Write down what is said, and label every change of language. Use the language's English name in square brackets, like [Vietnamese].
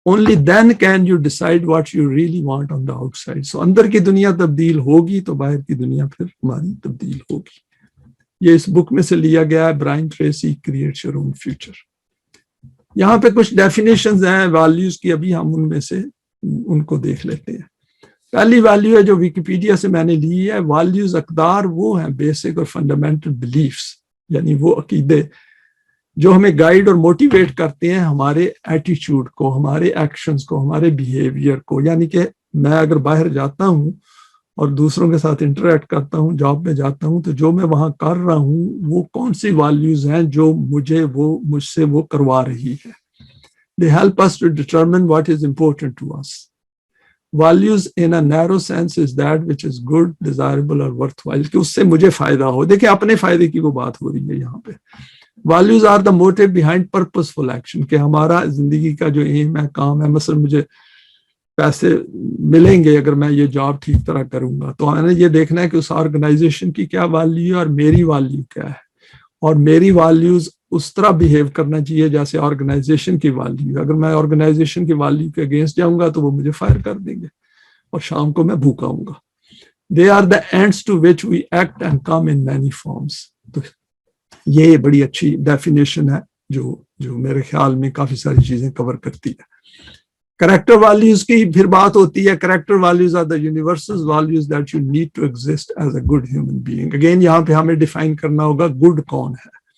[English] Only then can you decide what you really want on the outside. So [Urdu] اندر کی دنیا تبدیل ہوگی تو باہر کی دنیا پھر ہماری تبدیل ہوگی. یہ اس بک میں سے لیا گیا ہے, Brian Tracy, create your own future. یہاں پہ کچھ ڈیفینیشنز ہیں ویلیوز کی, ابھی ہم ان میں سے ان کو دیکھ لیتے ہیں. پہلی ویلیو ہے جو ویکیپیڈیا سے میں نے لی ہے, ویلیوز اقدار وہ ہیں بیسک اور فنڈامنٹل بلیفز, یعنی وہ عقیدے جو ہمیں گائیڈ اور موٹیویٹ کرتے ہیں ہمارے ایٹیچیوڈ کو, ہمارے ایکشنز کو, ہمارے بیہیویئر کو. یعنی کہ میں اگر باہر جاتا ہوں اور دوسروں کے ساتھ انٹریکٹ کرتا ہوں, جاب میں جاتا ہوں, تو جو میں وہاں کر رہا ہوں وہ کون سی ویلیوز ہیں جو مجھ سے وہ کروا رہی ہے. [English] They help us to determine what is important to us. Values in a narrow sense is that which is good, desirable or worthwhile, [Urdu] کہ اس سے مجھے فائدہ ہو. دیکھیں اپنے فائدے کی وہ بات ہو رہی ہے یہاں پہ. [English] Values are the motive behind purposeful action, [Urdu] کہ ہمارا زندگی کا جو ایم ہے, کام ہے. مثلا مجھے پیسے ملیں گے اگر میں یہ جاب ٹھیک طرح کروں گا, تو میں نے یہ دیکھنا ہے کہ اس آرگنائزیشن کی کیا ویلیو ہے اور میری ویلیو کیا ہے, اور میری ویلیوز اس طرح بیہیو کرنا چاہیے جیسے آرگنائزیشن کی ویلیو. اگر میں آرگنائزیشن کی ویلیو کے اگینسٹ جاؤں گا تو وہ مجھے فائر کر دیں گے اور شام کو میں بھوکا ہوں گا. [English] They are the ends to which we act and come in many forms. [Urdu] تو یہ بڑی اچھی ڈیفینیشن ہے جو میرے خیال میں کافی ساری چیزیں کور کرتی ہے. [English] Character values کی پھر بات ہوتی ہے. Character values are the universal values that you need to exist as a good human being. [Urdu] Again یہاں پہ ہمیں ڈیفائن کرنا ہوگا گڈ کون ہے.